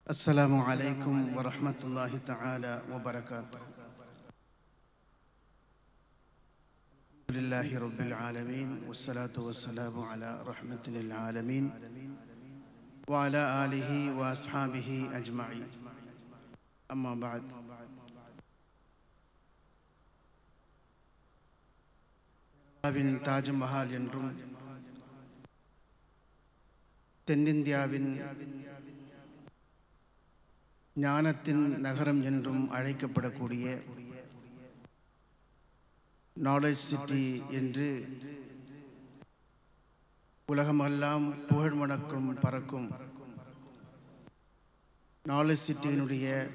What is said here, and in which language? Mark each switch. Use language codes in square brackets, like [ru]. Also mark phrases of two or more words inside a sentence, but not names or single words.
[ar] السلام عليكم ورحمة الله تعالى وبركاته. الحمد لله رب العالمين والصلاة والسلام على رحمة للعالمين وعلى آله وأصحابه أجمعين. أما بعد. [ta] தாஜ் மஹால் என்றும் தென்னிந்தியாவின் ஞானத்தின் நகரம் என்றும் அழைக்கப்படக்கூடிய [en] knowledge city [ta] என்று உலகமெல்லாம் புகழ் மணக்கும் பறக்கும் [en] knowledge city's